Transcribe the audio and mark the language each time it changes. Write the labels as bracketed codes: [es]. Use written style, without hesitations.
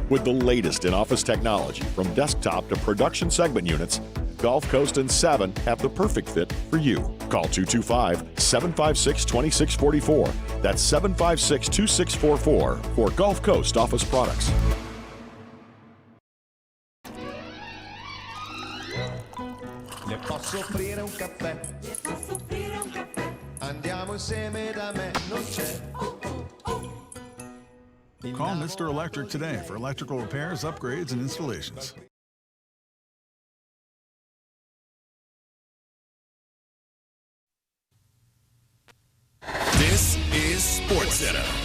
[en] With the latest in office technology, from desktop to production segment units, Gulf Coast and Savin have the perfect fit for you. Call 225-756-2644. That's 756-2644 for Gulf Coast Office Products. [it] Le posso offrire un caffè? Le posso offrire un caffè? Andiamo insieme da me, non c'è. [en] Call Mr. Electric today for electrical repairs, upgrades, and installations. This is SportsCenter.